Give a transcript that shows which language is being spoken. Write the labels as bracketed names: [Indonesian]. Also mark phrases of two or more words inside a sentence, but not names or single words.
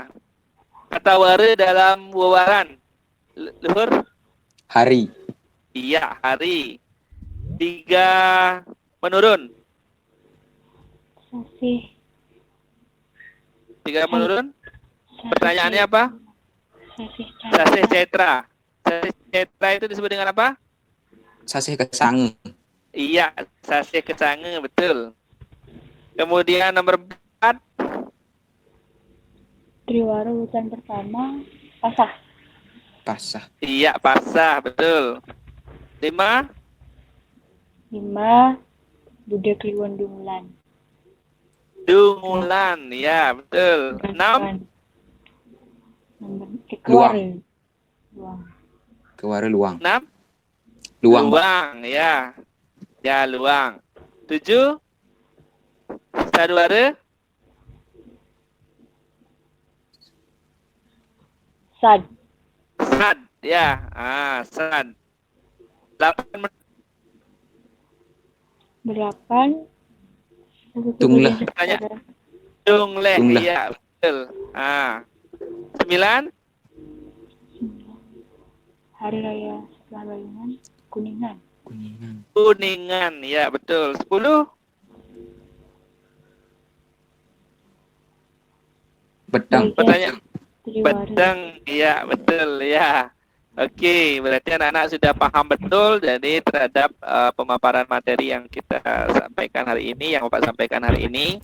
[Indonesian] Kata ware dalam wawaran. Luhur? Hari. Iya, hari. 3. Menurun. Sasih. 3 menurun. Pertanyaannya apa? Sasih Sasih cetra. Sasih cetra itu disebut dengan apa? Sasih kesange. Iya, sasih kecange, betul. Kemudian nomor 4. Triwara urutan pertama. Pasah. Pasah. Iya, pasah, betul. 5. 5. Budak Kliwon Dungulan. Dungulan, ya, betul. 6. Luang. Kewara luang. 6. Luang, Pak. Luang, ya. Ya, luang. 7. Saduara. Sad. Sad, ya. Sad. 8. 8. Tunglah. Pertanyaan. Tungleh, Tunglah. iya, betul. 9. Hari Raya setelah Bayungan. Kuningan. Kuningan. Kuningan, ya, betul. 10. Bedang. Pertanyaan. Triwara. Bedeng, iya, betul, ya. Oke, berarti anak-anak sudah paham betul jadi terhadap pemaparan materi yang kita sampaikan hari ini, yang Bapak sampaikan hari ini.